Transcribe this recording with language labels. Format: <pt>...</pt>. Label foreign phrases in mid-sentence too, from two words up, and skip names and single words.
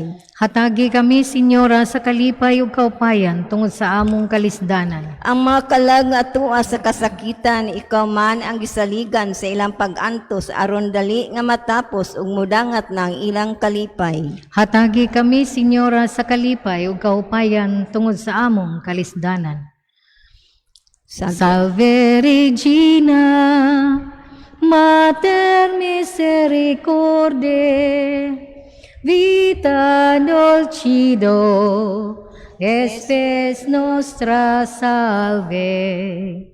<ceb>Hatagi kami, Senyora, sa kalipay ug kaupayan tungod sa among kalisdanan. Ang mga kalag nga tua sa kasakitan, ikaw man ang gisaligan sa ilang pag-antos aron dali nga matapos ug mudangat na ang ilang kalipay. Hatagi kami, Senyora, sa kalipay ug kaupayan tungod sa among kalisdanan.</ceb> <la>Salve Regina, Mater Misericordiae, vita dulcido, espes nostra salve.</la>